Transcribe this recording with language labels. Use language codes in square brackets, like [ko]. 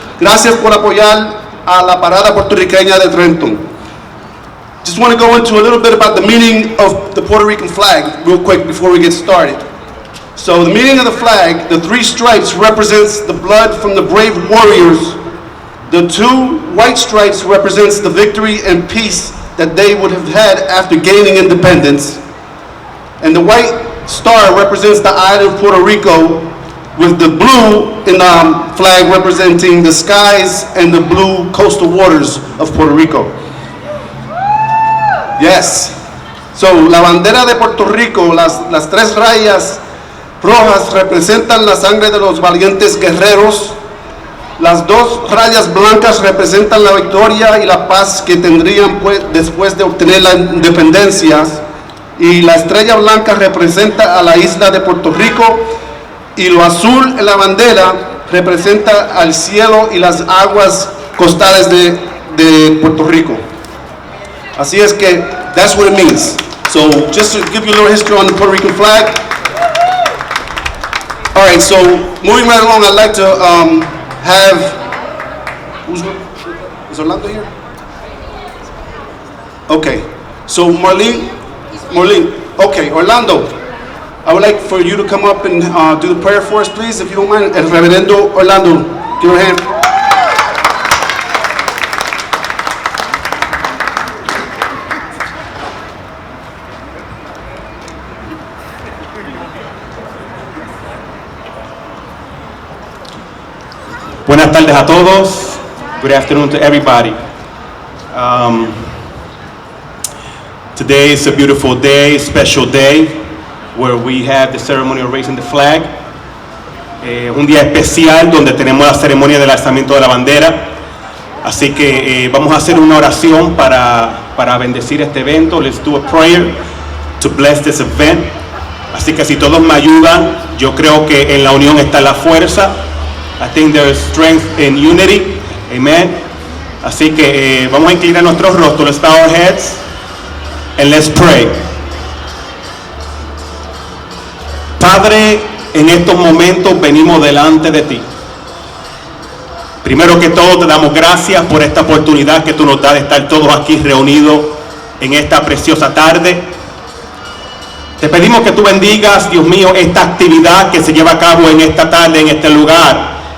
[es] Gracias por apoyar a la parada puertorriqueña de Trenton. [en] Just want to go into a little bit about the meaning of the Puerto Rican flag real quick before we get started. So the meaning of the flag, the 3 stripes represents the blood from the brave warriors. The 2 white stripes represents the victory and peace that they would have had after gaining independence. And the white star represents the island of Puerto Rico, with the blue in the flag representing the skies and the blue coastal waters of Puerto Rico. Yes. [es] So, la bandera de Puerto Rico, las 3 rayas rojas representan la sangre de los valientes guerreros. Las 2 rayas blancas representan la victoria y la paz que tendrían después de obtener la independencia. Y la estrella blanca representa a la isla de Puerto Rico, y lo azul en la bandera representa al cielo y las aguas costales de Puerto Rico. Así es que [en] that's what it means. So just to give you a little history on the Puerto Rican flag. All right, so moving right along, I'd like to have, is Orlando here? Okay, so Marlene, okay, Orlando, I would like for you to come up and do the prayer for us, please, if you don't mind. El Reverendo Orlando, give her a hand. [es] Buenas tardes a todos. [en] Good afternoon to everybody. Today is a beautiful day, special day, where we have the ceremony of raising the flag. [es] Un día especial donde tenemos la ceremonia del alzamiento de la bandera. Así que vamos a hacer una oración para bendecir este evento. [en] Let's do a prayer to bless this event. [es] Así que si todos me ayudan, yo creo que en la unión está la fuerza. [en] I think there is strength in unity. Amen. [es] Así que vamos a inclinar nuestros rostros. [en] Let's bow our heads and let's pray. [es] Padre, en estos momentos venimos delante de ti. Primero que todo te damos gracias por esta oportunidad que tú nos das de estar todos aquí reunidos en esta preciosa tarde. Te pedimos que tú bendigas, Dios mío, esta actividad que se lleva a cabo en esta tarde, en este lugar.